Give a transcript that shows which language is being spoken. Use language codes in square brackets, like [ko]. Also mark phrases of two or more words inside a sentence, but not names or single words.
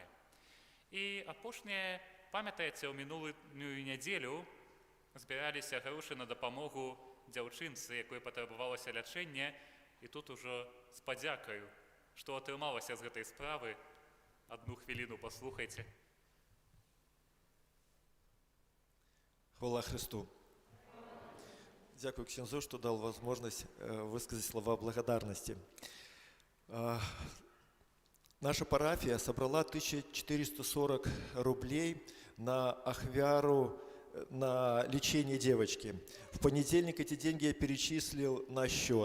[be] І апошняе, памятаеце, ў мінулую нядзелю збіраліся грошы на дапамогу дзяўчынцы, якой патрабавалася лячэнне, і тут ужо з падзякаю, што атрымалася з гэтай справы. Одну хвіліну паслухайце. [uk] Хвала Христу. Дякую ксензу, [ru] что дал возможность высказать слова благодарности. Наша парафия собрала 1440 рублей на ахвяру, на лечение девочки. В понедельник эти деньги я перечислил на счет.